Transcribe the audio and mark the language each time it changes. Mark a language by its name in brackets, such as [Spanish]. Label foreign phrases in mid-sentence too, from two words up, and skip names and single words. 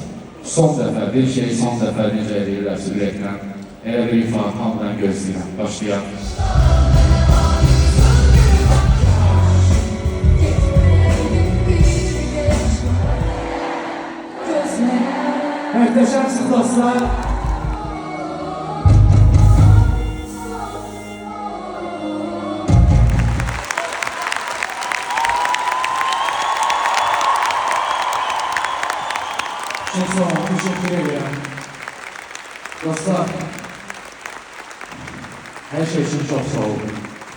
[Azerbaijani] Son dəfə, bir şey son dəfə necə edirlərsə ürəkdən, elə bir ifadə hamıdan gözləyirəm. Başlayaq. [Turkish] Muhteşemsiniz dostlar. Çok sağ olun, teşekkür ederim. Dostlar, her şey için çok sağ olun.